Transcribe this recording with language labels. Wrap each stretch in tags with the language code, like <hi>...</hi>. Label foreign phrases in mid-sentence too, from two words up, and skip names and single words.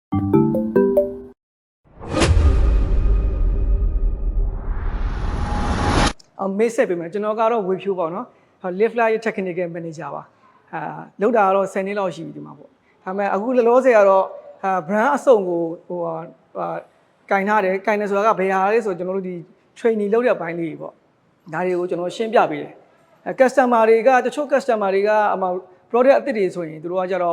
<my>မေးဆက်ပေးမယ်ကျွန်တော်ကတော့ဝေဖြိုးပေါ့နော်</my> <en>live live technical manager</en> <my>ပါလောက်တာကတော့10နှစ်လောက်ရှိပြီဒီမှာပေါ့ဒါပေမဲ့အခုလောလောဆယ်ကတော့brand အစုံကိုကင်ထားတယ်ကင်တယ်ဆိုတာကဘယ်ဟာလဲဆိုကျွန်တော်တို့ဒီ training လုပ်တဲ့အပိုင်းလေးပေါ့ဒါတွေကိုကျွန်တော်ရှင်းပြပေးတယ် customer တွေကတချို့ customer တွေက product အသစ်တွေဆိုရင်သူတို့ကကြတော့</my>